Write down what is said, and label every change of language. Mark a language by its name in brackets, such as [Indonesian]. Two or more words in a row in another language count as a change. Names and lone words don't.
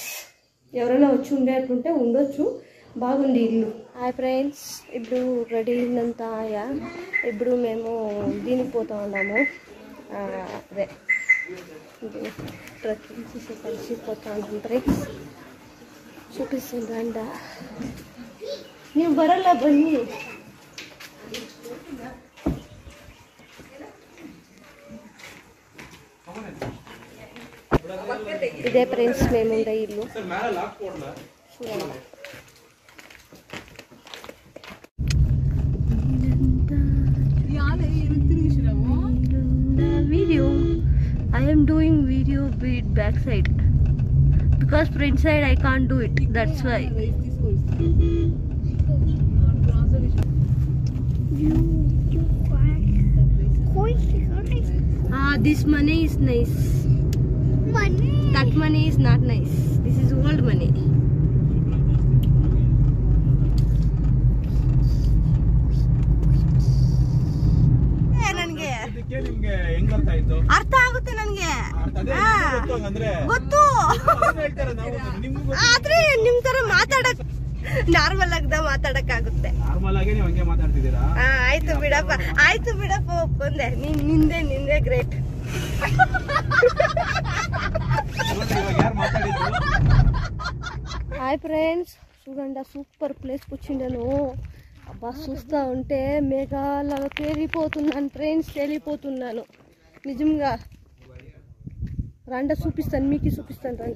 [Telugu] ఎవరైనా వచ్చి ఉండేటుంటే ఉండొచ్చు. బాగుంది ఇల్లు. [English] hi friends. [Telugu] ఇప్పుడు రెడీ అయిందంతా ఆయా. ఇప్పుడు మేము దీనికి పోతా ఉన్నాము. అదే ట్రెక్కింగ్ చేసి కలిసి పోతా ఉన్నాం ఫ్రెండ్స్. చూపిస్తుంది రండా. [Kannada] ನೀವು ಬರಲ್ಲ ಬನ್ನಿ. [Telugu] ఇదే ఫ్రెండ్స్ మేము ఉండే ఇల్లు. [English] వీడియో I am doing video with back side because front side I can't do it. That's why. This money is nice. That money is not nice. This is old money. [Kannada] ಅರ್ಥ ಆಗುತ್ತೆ ನನಗೆ. ಗೊತ್ತು. ಆದ್ರೆ ನಿಮ್ ತರ ಮಾತಾಡಕ್ ನಾರ್ಮಲ್ ಮಾತಾಡಕ್ ಆಗುತ್ತೆ. ಆಯ್ತು ಬಿಡಪ್ಪ ಒಪ್ಕೊಂಡೆ. ನಿಂದೆ ಗ್ರೇಟ್. [English] hi friends. [Telugu] చూడండి [English] super place [Telugu] వచ్చిండాను. అబ్బా చూస్తూ ఉంటే మేఘాలలో తేలిపోతున్నాను ఫ్రెండ్స్. తేలిపోతున్నాను నిజంగా. రండ చూపిస్తాను, మీకు చూపిస్తాను రండ.